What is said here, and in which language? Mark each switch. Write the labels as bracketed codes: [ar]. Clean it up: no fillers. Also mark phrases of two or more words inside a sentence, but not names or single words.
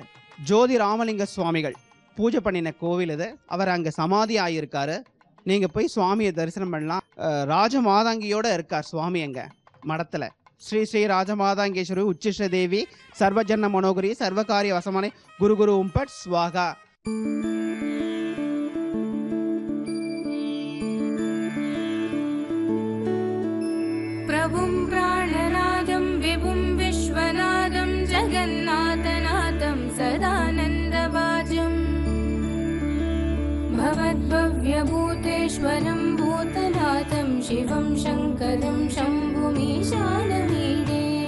[ta] ஜோதி ராமலிங்க சுவாமிகள் பூஜை பண்ணின கோவில் இது. அவர் அங்கே சமாதி ஆகியிருக்காரு. நீங்கள் போய் சுவாமியை தரிசனம் பண்ணலாம். ராஜமாதாங்கியோடு இருக்கார் சுவாமி அங்கே மடத்தில். [sa] श्री श्री राजमातङ्गेश्वरी उच्छिष्ट देवी सर्वजन्न मनोहरी सर्वकार्य वशमने कुरु कुरु हुम्फट् स्वाहा. प्रभुं प्राणनादं विभुं विश्वनाथं जगन्नाथनाथं सदानन्दवाजं भवद्भव्यभूतेश्वरं भूतनाथं शिवं शङ्करं शम्भुमीशानमीडे